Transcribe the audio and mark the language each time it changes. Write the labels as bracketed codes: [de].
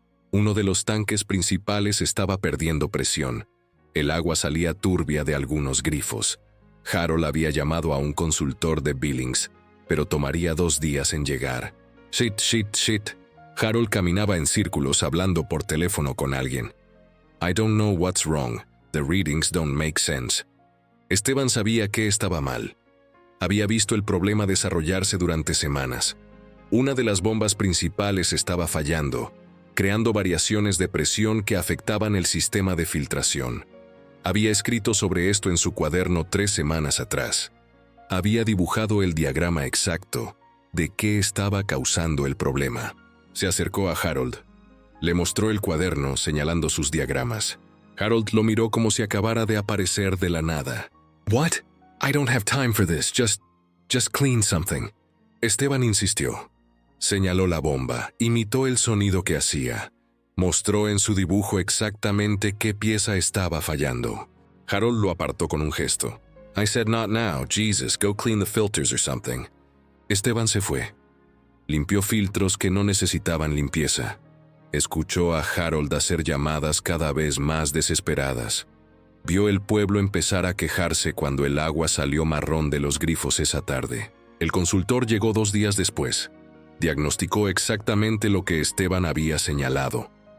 [es] Uno de los tanques principales estaba perdiendo presión. El agua salía turbia de algunos grifos. Harold había llamado a un consultor de Billings, pero tomaría 2 días en llegar. Shit. Harold caminaba en círculos hablando por teléfono con alguien. [en] I don't know what's wrong. The readings don't make sense. [es] Esteban sabía que estaba mal. Había visto el problema desarrollarse durante semanas. Una de las bombas principales estaba fallando, creando variaciones de presión que afectaban el sistema de filtración. Había escrito sobre esto en su cuaderno 3 semanas atrás. Había dibujado el diagrama exacto de qué estaba causando el problema. Se acercó a Harold. Le mostró el cuaderno señalando sus diagramas. Harold lo miró como si acabara de aparecer de la nada. [en] What? I don't have time for this. Just clean something. [es] Esteban insistió. Señaló la bomba, imitó el sonido que hacía. Mostró en su dibujo exactamente qué pieza estaba fallando. Harold lo apartó con un gesto. [en] I said not now, Jesus, go clean the filters or something. [es] Esteban se fue. Limpió filtros que no necesitaban limpieza. Escuchó a Harold hacer llamadas cada vez más desesperadas. Vio el pueblo empezar a quejarse cuando el agua salió marrón de los grifos esa tarde. El consultor llegó 2 días después. Diagnosticó exactamente lo que Esteban había señalado.